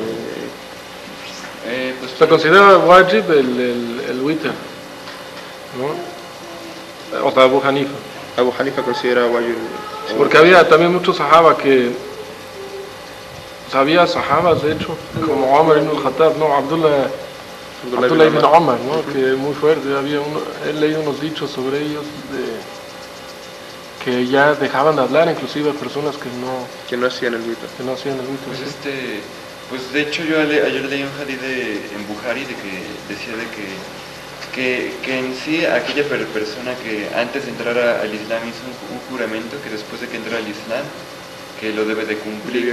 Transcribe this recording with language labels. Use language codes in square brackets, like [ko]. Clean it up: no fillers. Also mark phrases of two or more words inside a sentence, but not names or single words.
[es] Pues Se considera wajib el witr, ¿no? O sea, Abu Hanifa. Abu Hanifa considera wajib. Porque había también muchos sahaba que... O sea, había sahabas, de hecho, como Omar ibn al-Khattab, ¿no? Abdullah ibn Omar, ¿no? Que muy fuerte. He leído unos dichos sobre ellos que ya dejaban de hablar, inclusive a personas que no hacían el witr. hacían el witr. Pues ¿sí? pues de hecho yo ayer leí un hadith en Bukhari de que decía de que en sí aquella persona que antes de entrar al Islam hizo un juramento que después de que entra al Islam que lo debe de cumplir.